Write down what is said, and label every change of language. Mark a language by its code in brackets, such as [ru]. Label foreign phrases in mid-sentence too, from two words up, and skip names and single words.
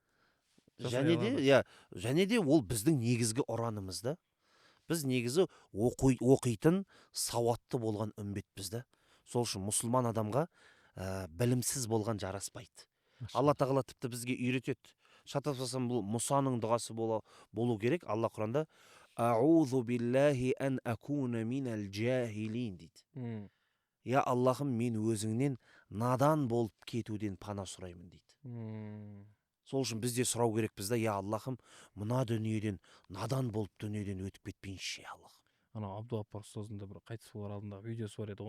[kk] Және де ол біздің негізгі ұранымыз да. Біз негізі оқитын, сауатты болған үмбетпіз да. Сол үшін мұсылман адамға білімсіз болған жараспайды. Алла тағала тіпті бізге үйретеді. Шатаспасам, бұл Мұсаның дұғасы болу керек. Алла Құранда [ar] «أعوذ بالله أن أكون من الجاهلين» дейді. [kk] Я Аллахым, мен өзіңнен надан болып кетуден пана сұраймын дейді. Сол үшін бізде сұрау керекпіз да: я Аллахым, мына дүниеден, надан болып дүниеден өтіп кетпейінші, Аллахым. Ана Абдуаппар ұстазында бір қайтыс болар алдындағы видеосы бар еді ғой.